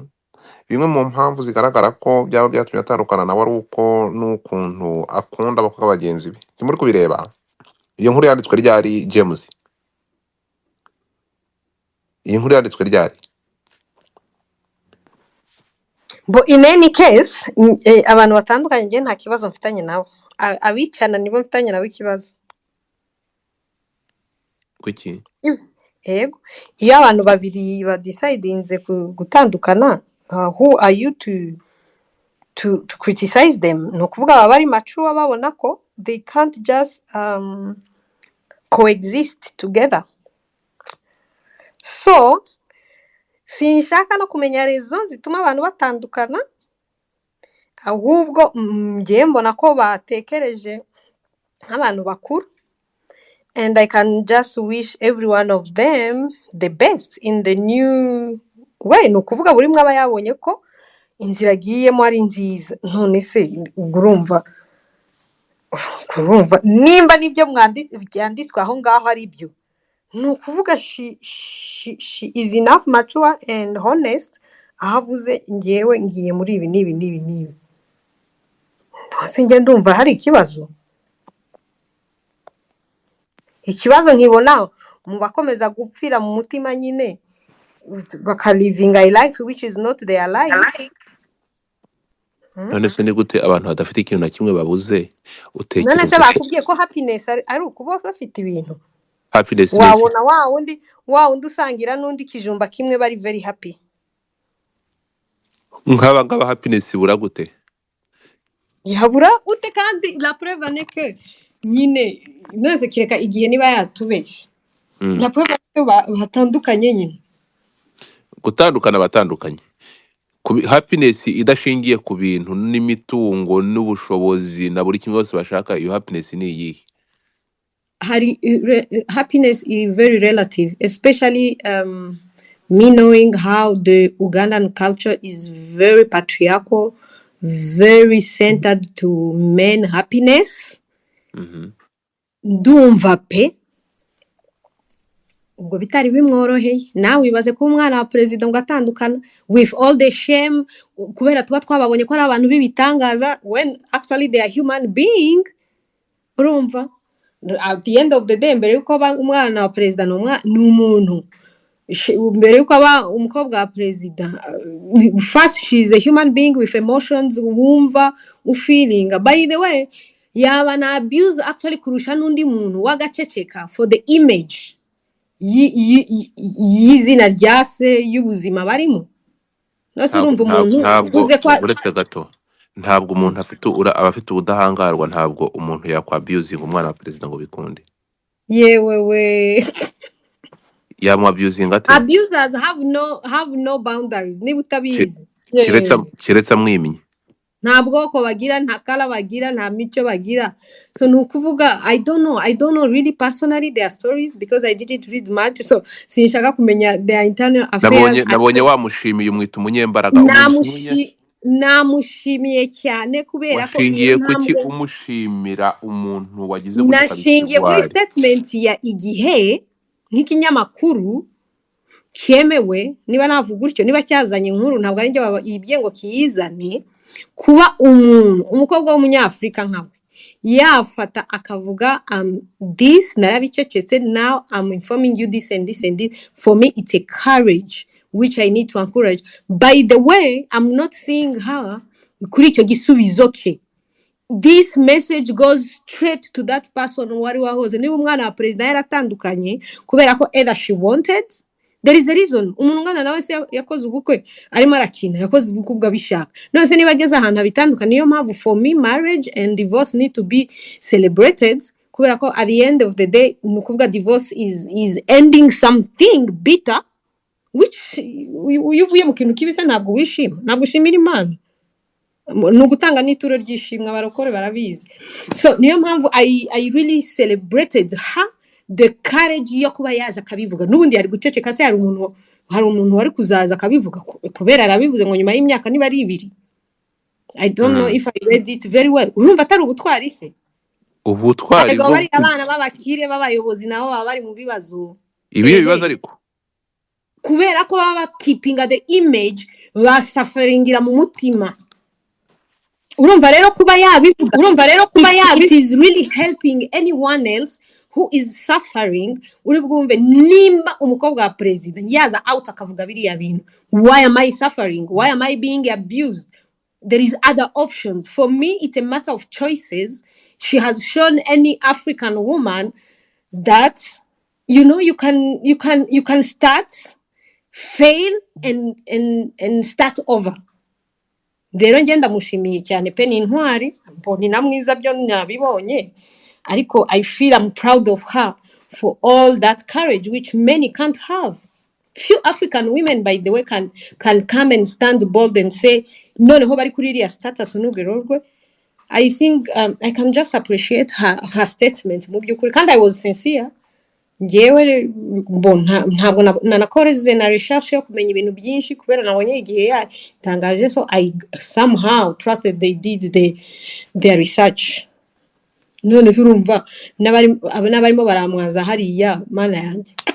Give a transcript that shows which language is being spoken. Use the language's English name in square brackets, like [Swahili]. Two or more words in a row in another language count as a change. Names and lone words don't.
[Kinyarwanda] Bimwe mu mpamvu zigaragara ko byaba byatumye atandukana nawe ari uko n'ukuntu akunda abakobwa bagenzi be. Ntimuri kubireba? Iyo nkuru yanditswe ryari James? Iyi nkuru yanditswe ryari? Bo [English] in any case [Kinyarwanda] abantu batandukanye nge nta kibazo mfitanye nabo, abicana nibo mfitanye nabo ikibazo. Kuki? Yego, iyo abantu babiri badecidinze gutandukana, [English] who are you to criticize them? [Kinyarwanda] No kuvuga baba bari mature babona ko [English] they can't just coexist together. [Kinyarwanda] So sinshaka no kumenya rezo zituma abantu batandukana, ahubwo ngiye mbona ko batekereje nk'abantu bakuru, [English] and I can just wish every one of them the best in the new way. [Kinyarwanda] No kuvuga buri mwe aba yabonye ko inzira agiyemo ari nziza. None se urumva nimba nibyo byanditswe aho ngaho ari byo, ni ukuvuga [English] she is enough mature and honest, [Kinyarwanda] ahavuze ngewe ngiye muri ibi n'ibi. Ntose nge ndumva hari ikibazo. Ikibazo nkibona mu bakomeza gupfira mu mutima nyine [English] living a life which is not their life. [Kinyarwanda] None se ni gute abantu badafite ikintu na kimwe babuze utekereza? None se bakubwiye ko happiness ari ukuba bafite ibintu? Happiness wabona wa undi usangira n'undi kijumba kimwe bari [English] very happy. [Kinyarwanda] nk'aba happiness ibura gute? Yabura ute kandi [French] la preuve n'est que [Kinyarwanda] nyine neze kireka igihe niba yatubeshe. [French] La preuve [Kinyarwanda] batandukanye nyine. gutandukana batandukanye happiness idashingiye ku bintu n'imitungo n'ubushobozi na buri kimwe cyose bashaka, iyo happiness ni iyihe? [English] Happiness is very relative, especially me knowing how the Ugandan culture is very patriarchal, very centered to men happiness. [Kinyarwanda] Ndumva pe ubwo bitari bimworoheye. Nawe wibaze ko umwana wa perezida ngo atandukana [English] with all the shame, [Kinyarwanda] kubera tuba twababonye ko ari abantu b'ibitangaza [English] when actually they are human being. Urumva, at the end of the day, [Kinyarwanda] mbere yuko aba umwana wa perezida ni umuntu, mbere yuko aba umukobwa wa perezida, [English] first she is a human being with emotions, wumva feeling. By the way, [Kinyarwanda] yaba na [English] abuse actually [Kinyarwanda] kurusha n'undi muntu wagaceceka [English] for the image [Kinyarwanda] y'izina rya se y'ubuzima barimo. Nose urumva umuntu uze kwa uretse gato, ntabwo umuntu abafite ubudahangarwa, ntabwo umuntu yakwabusinga umwana wa perezida ngo bikunde. yewewe yamwabusinga ate? [English] abusers have no boundaries, [Kinyarwanda] niba utabizi. Kiretse amwimye, nta bwoko bagira, nta kala bagira, nta mico bagira. So nukuvuga, [English] I don't know really personally their stories because I didn't read much, so [Kinyarwanda] sinshaka kumenya [English] their internal affairs. [Kinyarwanda] nabonye wamushimiye, umwita umunyembaraga. Namushimiye cyane kubera ko washingiye kuki umushimira umuntu wagize nashingiye kuri statement ya Igihe nk'ikinyamakuru cyemewe, niba navuga gutyo, niba cyazanye inkuru, ntabwo ari njye ibye ngo kiyizane. Kuba umukobwa w'umunyafrika nkawe yafata akavuga [English] this narabicecetse, now I'm informing you this and this and this, for me it's a courage which I need to encourage. By the way, I'm not seeing her [Kinyarwanda] kuri icyo gisubizo ke. [English] This message goes straight to that person [Kinyarwanda] wari wahoze. Niba umwana wa perezida yaratandukanye kubera ko [English] either she wanted, there is a reason. [Kinyarwanda] Umuntu ngana nawe se yakoze ubukwe arimo arakina, yakoze ubukwe bw'abishaka. None se niba ageze ahantu bitandukanye, niyo mpamvu [English] for me marriage and divorce need to be celebrated, [Kinyarwanda] kubera ko [English] at the end of the day [Kinyarwanda] nukuvuga [English] divorce is ending something bitter, which [Kinyarwanda] uvuye mu kintu kibisa ntabwo wishima, ntabwo ushimira Imana, ni ugutanga n'ituro ry'ishimwe, abarokore barabizi. [English] So [Kinyarwanda] niyo mpamvu [English] I really celebrated her, the courage [Kinyarwanda] yo kuba yaje akabivuga. N'ubundi yari guceceka se, hari umuntu wari kuzaza akabivuga kubera arabivuze ngo nyuma y'imyaka niba ari 2. [English] I don't know if I read it very well. [Kinyarwanda] Urumva atari ubutwari se? Ubutwari bwo bari abana b'abakire b'abayobozi nabo baba bari mu bibazo. Ibihe bibazo ariko kubera ko baba [English] keeping the image, [Kinyarwanda] basaferingira mu mutima. Urumva rero kuba yabivuga, [English] it is really helping anyone else who is suffering. [Kinyarwanda] Uri bwumve nimba umukobwa wa president yaza out akavuga biriya bintu, [English] why am I suffering, why am I being abused? There is other options. For me, it's a matter of choices. She has shown any African woman that you can start, fail and start over. [Kinyarwanda] Rero ngenda mushimiye cyane pe, ni intwari, mboni na mwiza byo nabibonye, ariko [English] I feel I'm proud of her for all that courage which many can't have. Few African women, by the way, can come and stand bold and say [Kinyarwanda] noneho bari kuri iriya status n'ugerorwe. [English] I think I can just appreciate her statement [Kinyarwanda] mu by'ukuri, kandi [English] I was sincere. [Kinyarwanda] Ngewe ntabwo nanakoreze na research yo kumenya ibintu byinshi kubera nabonye Igihe yatangaje, [English] so I somehow trusted they did their research. [Kinyarwanda] None turumva n'abarimo baramwaza hariya, mana yanjye.